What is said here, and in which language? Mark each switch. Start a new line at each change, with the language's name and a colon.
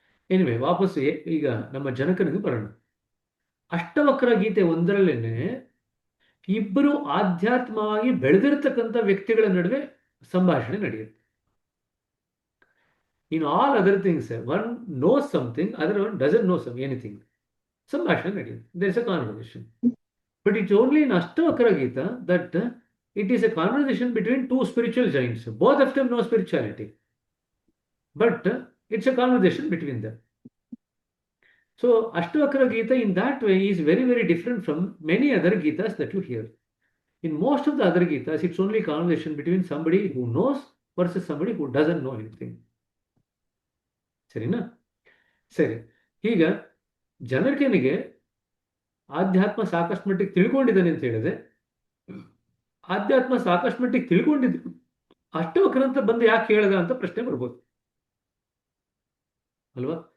Kannada: Anyway, ವಾಪಸ್ ಈಗ ನಮ್ಮ ಜನಕನಿಗೆ ಬರೋಣ. ಅಷ್ಟವಕ್ರ ಗೀತೆ ಒಂದರಲ್ಲೇನೆ ಇಬ್ಬರು ಆಧ್ಯಾತ್ಮವಾಗಿ ಬೆಳೆದಿರ್ತಕ್ಕಂಥ ವ್ಯಕ್ತಿಗಳ ನಡುವೆ ಸಂಭಾಷಣೆ ನಡೆಯುತ್ತೆ.
English: In all other things, one knows something, other one doesn't know anything.
Kannada: ಸಂಭಾಷಣೆ ನಡೆಯುತ್ತೆ.
English: There is a conversation. But it's only in
Kannada: ಅಷ್ಟವಕ್ರ Geetha that
English: it is a conversation between two spiritual giants. Both of them know spirituality, but it's a conversation between them. So Ashtavakra Gita in that way is very, very different from many other Gitas that you hear. In most of the other Gitas, it's only a conversation between somebody who knows versus somebody who doesn't know anything.
Kannada: ಸರಿನಾ? ಸರಿ. ಈಗ ಜನಕನಿಗೆ ಆಧ್ಯಾತ್ಮ ಸಾಕಷ್ಟು ಮಟ್ಟಿಗೆ ತಿಳ್ಕೊಂಡಿದ್ದಾನೆ ಅಂತ ಹೇಳಿದೆ. ಆಧ್ಯಾತ್ಮ ಸಾಕಷ್ಟು ಮಟ್ಟಿಗೆ ತಿಳ್ಕೊಂಡಿದ್ದು ಅಷ್ಟವಕ್ರ ಅಂತ ಬಂದು ಯಾಕೆ ಹೇಳ್ದ ಅಂತ ಪ್ರಶ್ನೆ ಬರ್ಬೋದು ಅಲ್ವಾ?